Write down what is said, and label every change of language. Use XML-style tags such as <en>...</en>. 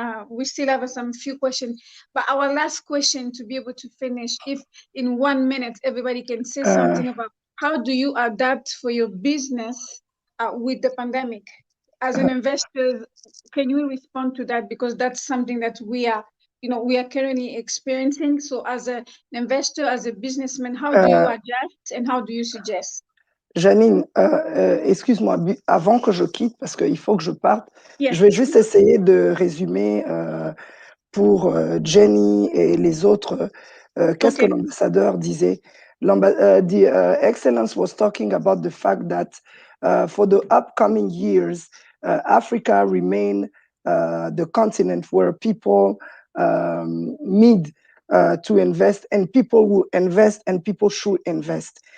<en>We still have some few questions, but our last question to be able to finish, if in 1 minute everybody can say something about how do you adapt for your business with the pandemic? As an investor, can you respond to that? Because that's something that we are currently experiencing. So as an investor, as a businessman, how do you adjust and how do you suggest?</en> <fr>Janine, excuse-moi, avant que je quitte, parce qu'il faut que je parte,</fr> <en>Yes.</en> <fr>je vais juste essayer de résumer pour Jenny et les autres. Qu'est-ce que l'ambassadeur disait?</fr> <en>The Excellence was talking about the fact that for the upcoming years, Africa remain the continent where people need to invest, and people will invest, and people should invest.</en>